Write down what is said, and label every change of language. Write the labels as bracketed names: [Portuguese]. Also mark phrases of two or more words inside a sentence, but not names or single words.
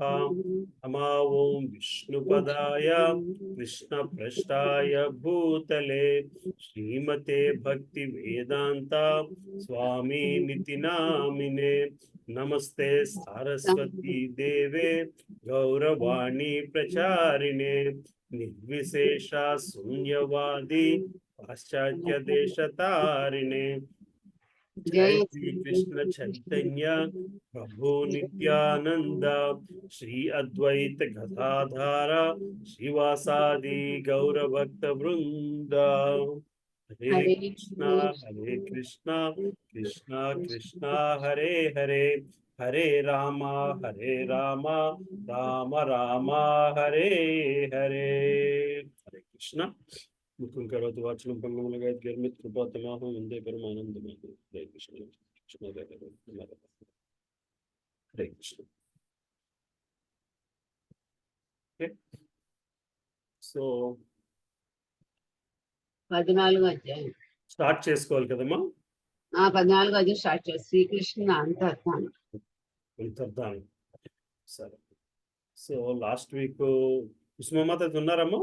[Sanskrit] नमः ओम विष्णुपदाय कृष्णपृष्ठाय भूतले श्रीमते भक्ति वेदांता स्वामी निति नामिने नमस्ते सारस्वती देवे गौरवाणी प्रचारिणे निर्विशेषा शून्यवादी पाश्चात्य देशतारिणे। जय श्री कृष्ण चैतन्य प्रभु नित्यानंद श्री अद्वैत गदाधर श्रीवासादि गौर भक्त वृंद। हरे कृष्णा कृष्णा कृष्णा हरे हरे हरे रामा राम राम हरे हरे। हरे कृष्णा। मुखं करोतु वाचनं पङ्गुं लगायत् गिरिमित् कृपातमाहं वन्दे परमानन्दमाधवं। हरे कृष्ण कृष्ण हरे कृष्ण। [English] Okay. So [Telugu] 14 అధ్యాయం స్టార్ట్ చేసుకోవాలి కదమ్మా. 14వ అధ్యాయం స్టార్ట్ చేసి శ్రీకృష్ణ అంతర్ధానం. అంతర్ధానం. సరే. [English] so last week [Telugu] కుసుమమాతాజీ ఉన్నారమ్మా?